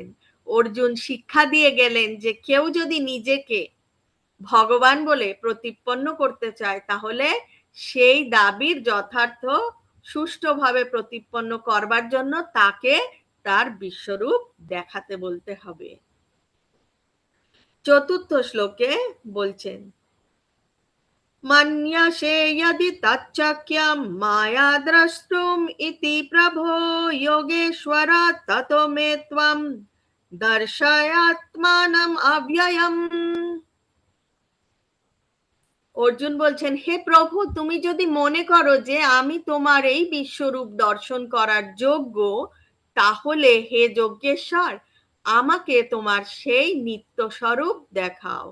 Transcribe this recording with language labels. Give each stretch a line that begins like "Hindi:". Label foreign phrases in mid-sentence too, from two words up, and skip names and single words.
Bangla: অর্জুন শিক্ষা দিয়ে গেলেন যে কেউ যদি নিজেকে ভগবান বলে প্রতিপন্ন করতে চায় তাহলে সেই দাবির যথার্থ সুষ্ঠুভাবে প্রতিপন্ন করবার জন্য তাকে তার বিশ্বরূপ দেখাতে বলতে হবে। চতুর্থ শ্লোকে বলছেন,
Sanskrit: মন্যসে यदि तच्चक्यं माया द्रष्टुम इति प्रभो योगेश्वरात् ततो मे त्वं दर्शयात्मानं अव्ययम्।
Bangla: অর্জুন বলছেন, হে প্রভু, তুমি যদি মনে করো যে আমি তোমার এই বিশ্বরূপ দর্শন করার যোগ্য, তাহলে হে যজ্ঞেশ্বর আমাকে তোমার সেই নিত্য স্বরূপ দেখাও।